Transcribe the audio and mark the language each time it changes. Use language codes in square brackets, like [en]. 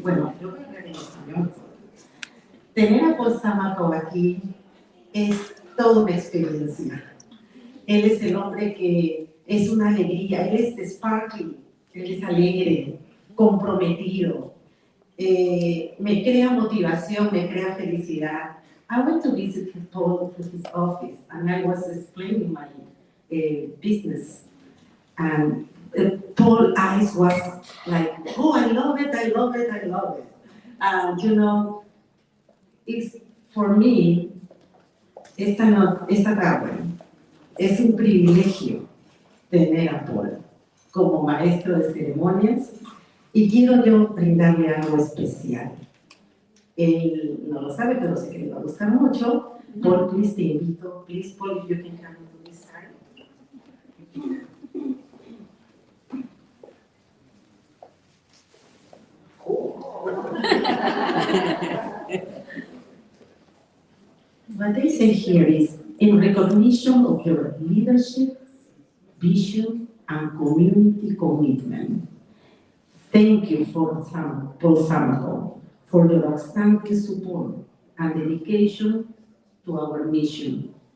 [es] Bueno, yo voy a hablar en español. Tener a Paul Samaco aquí es toda una experiencia. Él es el hombre que es una alegría, él es sparkling, él es alegre, comprometido, me crea motivación, me crea felicidad. [en] I went to visit Paul at his office and I was explaining my business. And Paul's eyes was like, oh, I love it, I love it, I love it. And you know, it's, for me, [es] esta tarde es un privilegio tener a Paul como maestro de ceremonias y quiero yo brindarle algo especial. Él no lo sabe, pero sé que le va a gustar mucho. Paul, [en] please, [es] te invito. [en] Please, Paul, if you can come to this side. What they say here is, in recognition of your leadership, vision, and community commitment, thank you for Paul Samato for your outstanding support and dedication to our mission.